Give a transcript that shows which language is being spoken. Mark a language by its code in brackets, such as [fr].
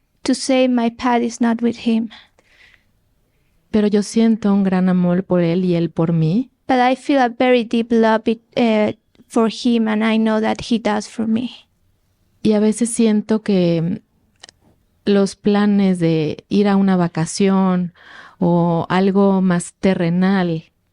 [en] To say my path is not with him. [es] Pero yo siento un gran amor por él y él por mí. [en] But I feel a very deep love for him and I know that he does for me. [es] Y a veces siento que los planes de ir a una vacación o algo más terrenal.